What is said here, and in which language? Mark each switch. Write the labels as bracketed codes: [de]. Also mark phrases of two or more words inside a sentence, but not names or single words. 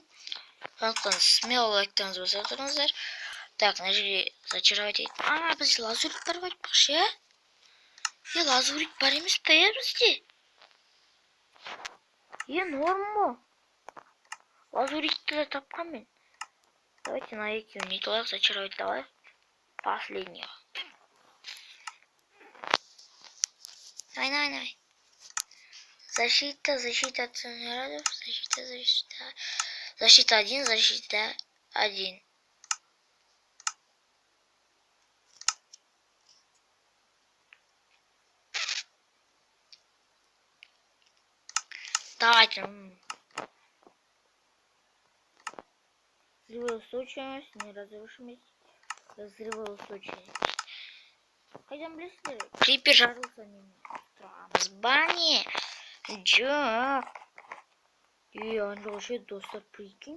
[kk] Сондықтан смело лайктарыңызды басып отырыңыздар. Так, мына жерге зачаровать етіп. Бізде лазурит бар айтпақшы, я? Лазурит бар емес па, я бізде? Норма. Лазуритті де тапқан мен. [ru] Давайте на [kk] екеуін не толайық, [ru] зачаровать давай. Последнего. Давай. Защита от снарядов. Защита 1, защита 1. Давайте. Взрывоустойчивость, неразрушимость. [kk] Взрывоустойчивость. Қайдан білесіздер? Крипер жарылса мен тұрамыз ба не? Жоқ. Анжол достар, прикинь.